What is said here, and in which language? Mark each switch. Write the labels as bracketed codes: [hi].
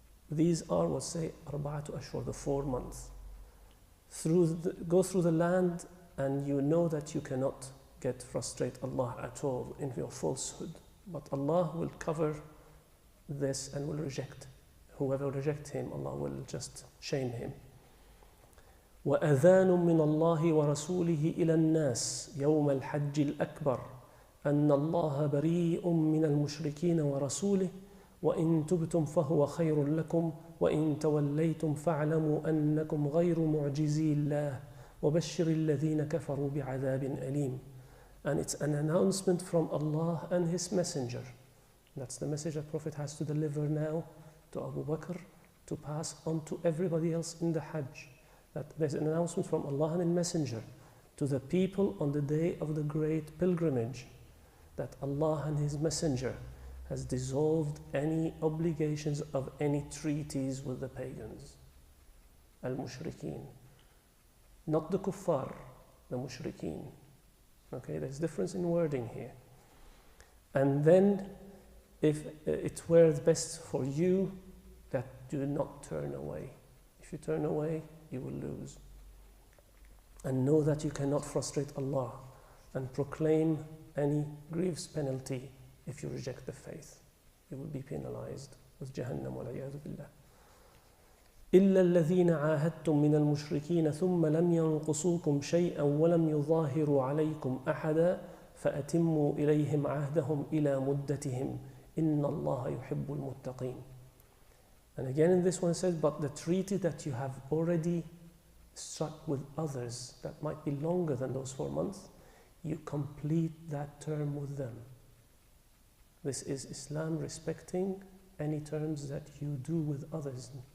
[en] These are what say arba'atu ashhur, the 4 months. Go through the land, and you know that you cannot frustrate Allah at all in your falsehood. But Allah will cover this and will reject whoever rejects him, Allah will just shame him. [ar] وأذان من الله ورسوله إلى الناس يوم الحج الأكبر أن الله بريء من المشركين ورسوله وإن تبتم فهو خير لكم وإن توليتم فاعلموا أنكم غير معجزي الله وبشر الذين كفروا بعذاب أليم. [en] And it's an announcement from Allah and His Messenger. That's the message that Prophet has to deliver now to Abu Bakr, to pass on to everybody else in the Hajj. That there's an announcement from Allah and His Messenger to the people on the day of the great pilgrimage, that Allah and His Messenger has dissolved any obligations of any treaties with the pagans, al-mushrikeen. Not the kuffar, the mushrikeen. Okay, there's difference in wording here. And then, if it were best for you that do not turn away. If you turn away, you will lose. And know that you cannot frustrate Allah and proclaim any grievous penalty if you reject the faith. You will be penalized with Jahannam wal-'iyadhu billah. [ar] إلا الذين عاهدتم من المشركين ثم لم ينقصوكم شيئا ولم يظاهروا عليكم أحدا فأتموا إليهم عهدهم إلى مدتهم إن الله يحب المتقين. [en] And again in this one it says, but the treaty that you have already struck with others that might be longer than those 4 months, you complete that term with them. This is Islam respecting any terms that you do with others.